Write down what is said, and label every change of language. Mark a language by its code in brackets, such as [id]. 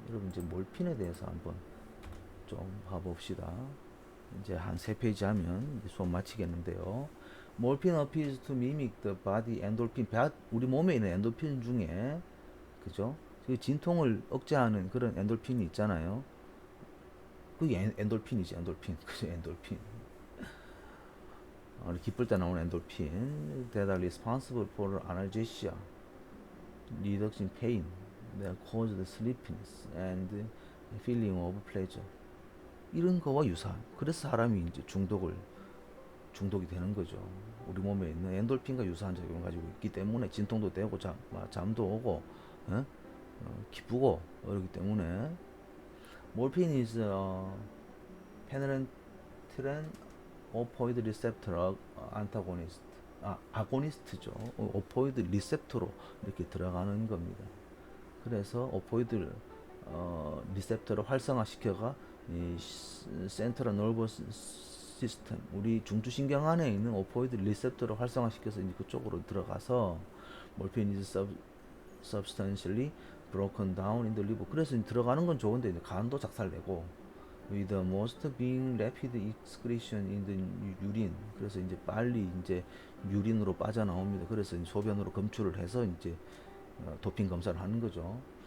[ko] 여러분 이제 몰핀에 대해서 한번 좀 봐봅시다. 이제 한 3페이지 하면 수업 마치겠는데요. [en] 몰핀 appears to mimic the body endorphin. [ko] 우리 몸에 있는 엔도핀 중에 그죠? 그 진통을 억제하는 그런 엔돌핀이 있잖아요. 그게 엔돌핀이지, 엔돌핀. 그죠, 엔돌핀. 기쁠 때 나오는 엔돌핀. [en] That are responsible for analgesia, reduction pain, that cause the sleepiness and feeling of pleasure. [ko] 이런 거와 유사한. 그래서 사람이 이제 중독이 되는 거죠. 우리 몸에 있는 엔돌핀과 유사한 작용을 가지고 있기 때문에 진통도 되고 잠도 오고 기쁘고 그렇기 때문에 [en] morphine is penetrant opioid receptor antagonist. [ko] 아고니스트죠. 오포이드 리셉터로 이렇게 들어가는 겁니다. 그래서 오포이드 리셉터를 활성화시켜가 이 센트럴 너버스 시스템, 우리 중추신경 안에 있는 오포이드 리셉터를 활성화시켜서 이제 그쪽으로 들어가서 [en] morphine is substantially broken down in the liver. [ko] 그래서 들어가는 건 좋은데 이제 간도 작살내고 [en] with the most being rapid excretion in the urine. [ko] 그래서 이제 빨리 이제 유린으로 빠져나옵니다. 그래서 이제 소변으로 검출을 해서 이제 도핑 검사를 하는 거죠.